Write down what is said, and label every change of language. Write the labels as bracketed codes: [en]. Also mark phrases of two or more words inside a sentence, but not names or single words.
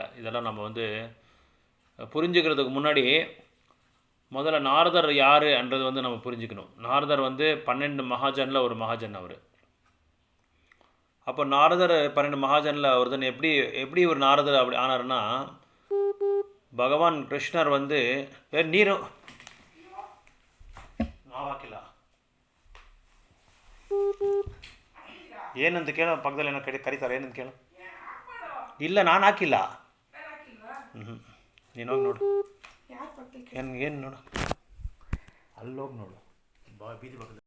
[ta] இதெல்லாம் நம்ம வந்து புரிஞ்சுக்கிறதுக்கு முன்னாடி முதல்ல நாரதர் யாருன்றது வந்து நம்ம புரிஞ்சுக்கணும். நாரதர் வந்து 12 மகாஜனில் ஒரு மகாஜன் அவர். அப்போ நாரதர் 12 மகாஜனில் ஒருத்தன் எப்படி ஒரு நாரதர் அப்படி ஆனார்னா, பகவான் கிருஷ்ணர் வந்து [kn] ನೀರು ನಾವಾಕಿಲ್ಲ ಏನಂತ ಕೇಳೋ, ಪಕ್ಕದಲ್ಲಿ ಏನೋ ಕರೀತಾರೆ, ಏನಂತ ಕೇಳು. ಇಲ್ಲ, ನಾನು ಹಾಕಿಲ್ಲ. ನೀನು ಹೋಗಿ ನೋಡು, ಏನು ನೋಡು, ಅಲ್ಲೋಗಿ ನೋಡು, ಬೀದಿ ಪಕ್ಕದಲ್ಲಿ.